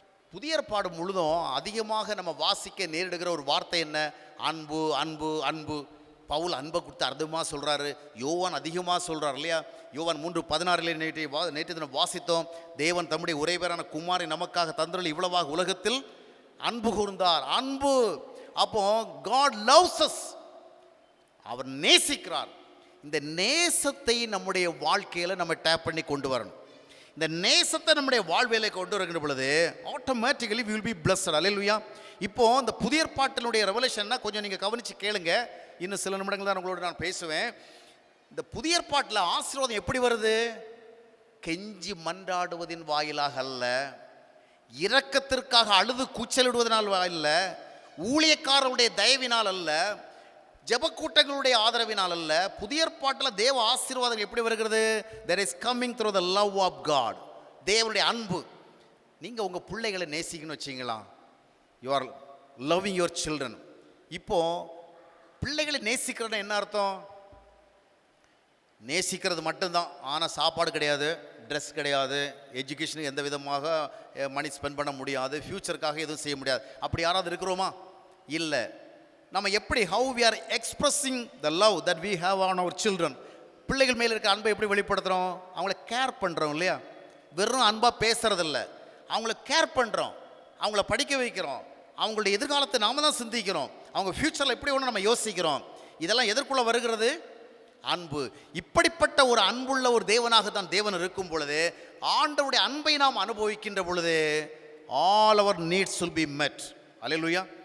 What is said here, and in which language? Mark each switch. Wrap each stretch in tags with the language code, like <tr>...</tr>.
<ta>புதிய ஏற்பாடு முழுதும் அதிகமாக நம்ம வாசிக்க நேரிடுகிற ஒரு வார்த்தை என்ன? அன்பு, அன்பு, அன்பு. பவுல் அன்பை கொடுத்து அர்த்தமாக சொல்கிறாரு. யோவான் அதிகமாக சொல்கிறார் இல்லையா? யோவான் 3:16 நேற்று தினம் வாசித்தோம். தேவன் தம்முடைய ஒரே பேரான குமாரை நமக்காக தந்தருளி இவ்வளவாக உலகத்தில் அன்பு கூர்ந்தார். அன்பு. அப்போ</ta> <en>God loves us.</en> <ta>அவர் நேசிக்கிறார். இந்த நேசத்தை நம்முடைய வாழ்க்கையில் நம்ம டேப் பண்ணி கொண்டு வரணும். இந்த நேசத்தை நம்முடைய வாழ்வியலை கொண்டு வருகின்ற பொழுது automatically</ta> <en>we will be blessed.</en> <ta>அல்லேலூயா. இப்போ இந்த புதிய ஏற்பாட்டினுடைய ரெவலேஷன்னா கொஞ்சம் நீங்கள் கவனித்து கேளுங்க. இன்னும் சில நிமிடங்கள் தான் உங்களோட நான் பேசுவேன். இந்த புதிய ஏற்பாட்டில் ஆசீர்வாதம் எப்படி வருது? கெஞ்சி மன்றாடுவதின் வாயிலாக அல்ல, இரக்கத்திற்காக அழுது கூச்சலிடுவதனால் அல்ல, ஊழியக்காரருடைய தயவினால் அல்ல, ஜெபக்கூட்டங்களுடைய ஆதரவினால் அல்ல. புதிய ஏற்பாட்டில் தேவ ஆசீர்வாதம் எப்படி வருகிறது?</ta> <en>there is coming through the love of God.</en> <ta>தேவனுடைய அன்பு. நீங்கள் உங்கள் பிள்ளைகளை நேசிக்கணும்னு வச்சிங்களா?</ta> <en>you are loving your children.</en> <ta>இப்போ பிள்ளைகளை நேசிக்கிறதுனா என்ன அர்த்தம்? நேசிக்கிறது மட்டும்தான். ஆனால் சாப்பாடு கிடையாது, ட்ரெஸ் கிடையாது, எஜுகேஷனுக்கு எந்த விதமாக மணி ஸ்பெண்ட் பண்ண முடியாது, ஃப்யூச்சருக்காக எதுவும் செய்ய முடியாது. அப்படி யாராவது இருக்கிறோமா? இல்லை. நம்ம எப்படி</ta> <en>how we are expressing the love that we have on our children.</en> <ta>பிள்ளைகள் மேலே இருக்க அன்பை எப்படி வெளிப்படுத்துகிறோம்? அவங்கள கேர் பண்ணுறோம் இல்லையா? வெறும் அன்பாக பேசுறதில்ல, அவங்கள கேர் பண்ணுறோம், அவங்கள படிக்க வைக்கிறோம், அவங்களுடைய எதிர்காலத்தை நாம தான் சிந்திக்கிறோம், அவங்க ஃப்யூச்சரில் எப்படி ஒன்று நம்ம யோசிக்கிறோம். இதெல்லாம் எதற்குள்ளே வருகிறது? அன்பு. இப்படிப்பட்ட ஒரு அன்புள்ள ஒரு தேவனாக தான் தேவன் இருக்கும் பொழுது, ஆண்டவருடைய அன்பை நாம் அனுபவிக்கின்ற பொழுது</ta> <en>all our needs will be met.</en> <ta>Hallelujah.</ta>